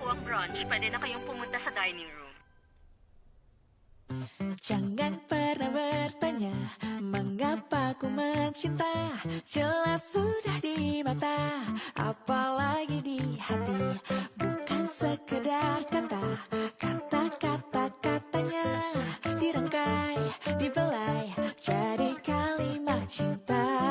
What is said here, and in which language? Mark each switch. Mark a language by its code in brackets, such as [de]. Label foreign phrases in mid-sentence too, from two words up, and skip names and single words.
[tl] mag-brunch, pwede na kayong pumunta sa dining room. [id] Jangan pernah bertanya mengapa ku mencinta. Jelas sudah di mata, apalagi di hati. Bukan sekedar kata, kata-kata-katanya dirangkai, dibelai jadi kalimat cinta.